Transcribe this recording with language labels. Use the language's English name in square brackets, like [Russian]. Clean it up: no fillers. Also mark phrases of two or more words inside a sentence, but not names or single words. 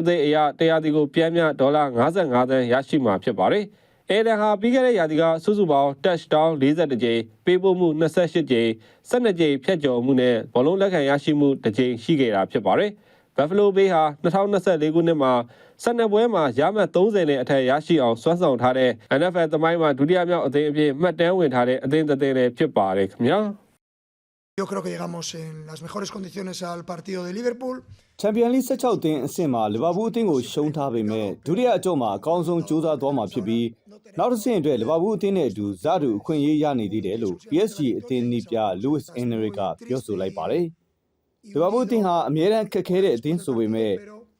[Burmese] သစ်အရတရားဒီကိုပြန်မြဒေါ်လာ55သန်းရရှိမှာဖြစ်ပါတယ်။ Allen ဟာပြီးခဲ့တဲ့ရာသီကစုစုပေါင်း touchdown 42ကြိမ်ပေးပို့မှု28ကြိမ်12ကြိမ်ဖြတ်ကျော်မှုနဲ့ဘောလုံးလက်ခံရရှိမှု2ကြိမ်ရှိခဲ့တာဖြစ်ပါတယ်။ Buffalo Bay ဟာ2024ခုနှစ်မှာ12ပွဲမှာရမှတ်30နဲ့အထက်ရရှိအောင်စွမ်းဆောင်ထားတဲ့ NFL သမိုင်းမှာဒုတိယမြောက်အသင်းအဖြစ်မှတ်တမ်းဝင်ထားတဲ့အသင်းတစ်သင်းလည်းဖြစ်ပါတယ်ခင်ဗျာ [Spanish] Yo creo que llegamos en las mejores condiciones al partido de Liverpool. [Burmese] Champions League 16 တင်းအဆင့်မှာလီဗာပူးအသင်းကိုရှုံးထားပေမဲ့ဒုတိယအကြော့မှာအကောင်းဆုံးကြိုးစားသွားမှာဖြစ်ပြီးနောက်တစ်ဆင့်အတွက်လီဗာပူးအသင်းနဲ့အတူဇာတူအခွင့်အရေးရနေသေးတယ်လို့ PSG အသင်းနီးပြ Luis Enrique ကပြောဆိုလိုက်ပါတယ်။လီဗာပူးအသင်းဟာအမြဲတမ်းခက်ခဲတဲ့အသင်းဆိုပေမဲ့ပ